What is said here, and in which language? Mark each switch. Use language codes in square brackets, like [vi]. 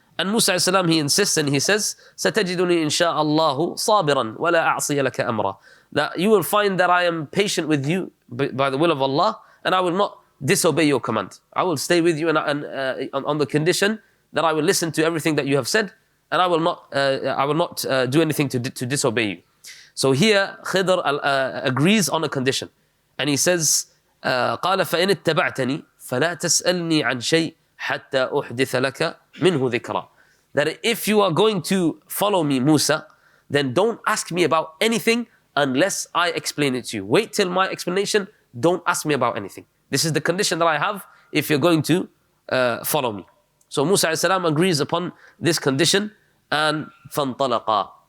[en] And Musa alayhi salam, he insists and he says, [ar] سَتَجِدُنِي إِنْ شَاءَ اللَّهُ صَابِرًا وَلَا أَعْصِيَ لَكَ أَمْرًا. [en] That you will find that I am patient with you by the will of Allah, and I will not disobey your command. I will stay with you and on the condition that I will listen to everything that you have said, and I will not do anything to disobey you. So here Khidr agrees on a condition, and he says, [ar] قال فإن اتبعتني فلا تسألني عن شيء حتى أحدث لك منه ذكرا. [en] That if you are going to follow me, Musa, then don't ask me about anything unless I explain it to you. Wait till my explanation, don't ask me about anything. This is the condition that I have if you're going to follow me. So Musa alayhi salam agrees upon this condition, and فَانْطَلَقَا.